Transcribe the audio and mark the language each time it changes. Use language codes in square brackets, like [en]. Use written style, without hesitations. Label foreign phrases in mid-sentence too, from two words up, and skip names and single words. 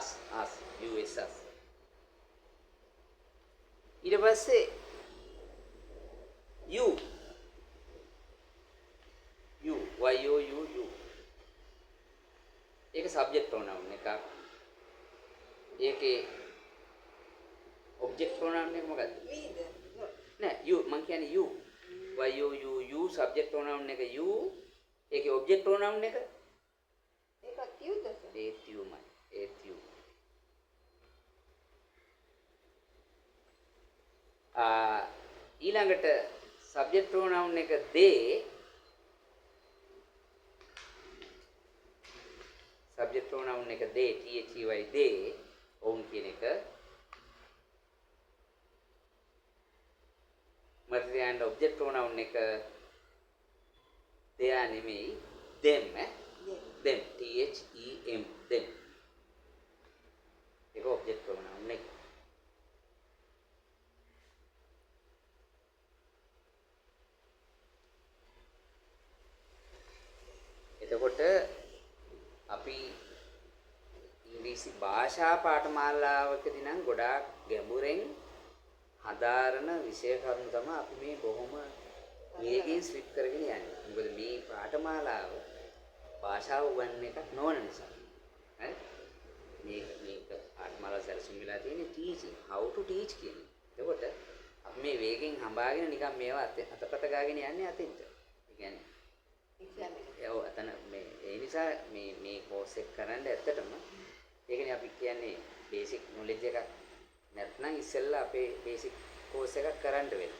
[en] us. [si] ඊට පස්සේ you. ඒක [en] subject pronoun [si] එකක්. ඒකේ [en] object pronoun [si] එක මොකද්ද? නෑ you මං කියන්නේ you. [en] you subject pronoun එක you. [si] ඒකේ [en] object pronoun [si] එක ඒකත් youද සර්? ඒත් youමයි. ඒත් you. ඊළඟට [en] subject pronoun [si] එක they. [en] subject pronoun එක they they [si] ඔවුන් කියන එක මර්යාන්ඩ [en] object pronoun එක they නෙමෙයි them them them them [si] ඒක object pronoun එක එතකොට අපි ඉංග්‍රීසි භාෂා පාඨමාලාවකදී නම් ගොඩාක් ගැඹුරෙන් හදාරන විෂය කරුණු තමයි අපි මේ බොහොම වේගයෙන් ස්විච් කරගෙන යන්නේ. මොකද මේ පාඨමාලාව භාෂාව උගන්වන එකක් නොවන නිසා. හරි? මේක පාඨමාලාව සැලසුම් වෙලා තියෙන්නේ [en] teaching, how to teach [si] කියන එක. එතකොට අපි මේ වේගෙන් හඹාගෙන නිකන් මේවා අතපත ගාගෙන යන්නේ අතින්ට. ඒ කියන්නේ අතන මේ ඒ නිසා මේ කෝස් එක කරන්න ඇත්තටම ඒකනේ අපි කියන්නේ [en] basic knowledge [si] එකක් නැත්නම් ඉස්සෙල්ලා අපේ [en] basic course [si] එකක් කරන්න වෙනවා.